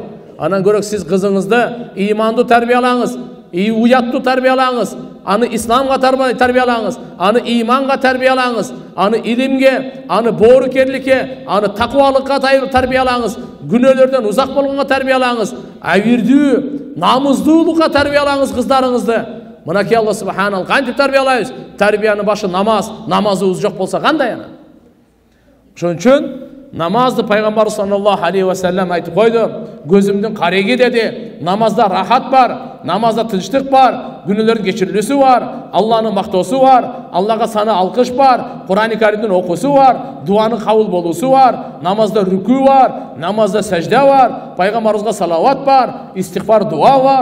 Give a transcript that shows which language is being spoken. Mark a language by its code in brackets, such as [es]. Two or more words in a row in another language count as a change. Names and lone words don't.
[ky] Анан көрөк сиз кызыңызды имандуу тарбиялаңыз, уяттуу тарбиялаңыз, аны исламга тарбиялаңыз, аны иманга тарбиялаңыз, аны илимге, аны боорукерликке, аны такыбалыкка тарбиялаңыз, күнөөлөрдөн узак болгонго тарбиялаңыз, абирдүү, намуздуулукка тарбиялаңыз кыздарыңызды. Мынакей Алла субханал кантип тарбиялайбыз? Тарбиянын башы намаз, намазыбыз жок болсо кандай ана? Ошон үчүн намазды пайгамбар [ar] صلى الله عليه وسلم [ky] айтып койду. Көзүмдүн кареги деди. Намазда рахат бар, намазда тынчтык бар, күнөөлөрдүн кечирилүүсү бар, Алланын мактоосу бар, Аллага саны алкыш бар, Курани Каримдин окуусу бар, дуанын кабыл болуусу бар, намазда рүкүү бар, намазда сажда бар, пайгамбарыбызга салават бар, истигфар дуа бар.